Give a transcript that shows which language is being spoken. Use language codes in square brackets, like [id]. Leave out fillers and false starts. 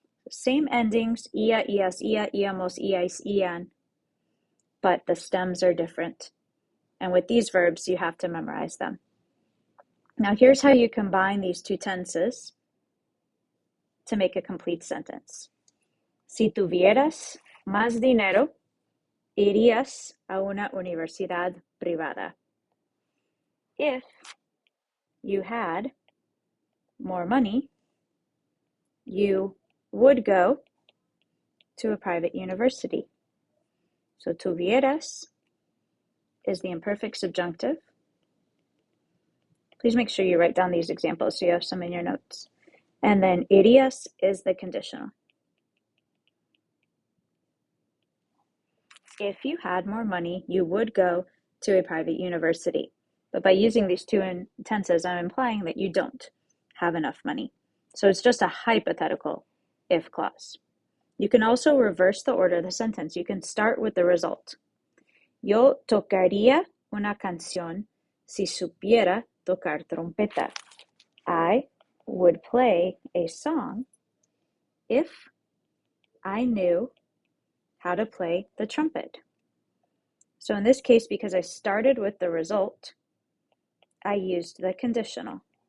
[en] Same endings, ia, ias, ia, iamos, iais, ian, but the stems are different. And with these verbs, you have to memorize them. Now here's how you combine these 2 tenses to make a complete sentence. [es] Si tuvieras más dinero, irías a una universidad privada. [en] If you had more money, you would go to a private university. So tuvieras is the imperfect subjunctive. Please make sure you write down these examples so you have some in your notes. And then irías is the conditional. If you had more money, you would go to a private university. But by using these 2 tenses, I'm implying that you don't have enough money. So it's just a hypothetical if clause. You can also reverse the order of the sentence. You can start with the result. [es] Yo tocaría una canción si supiera tocar trompeta. [en] I would play a song if I knew how to play the trumpet. So in this case, because I started with the result, I used the conditional.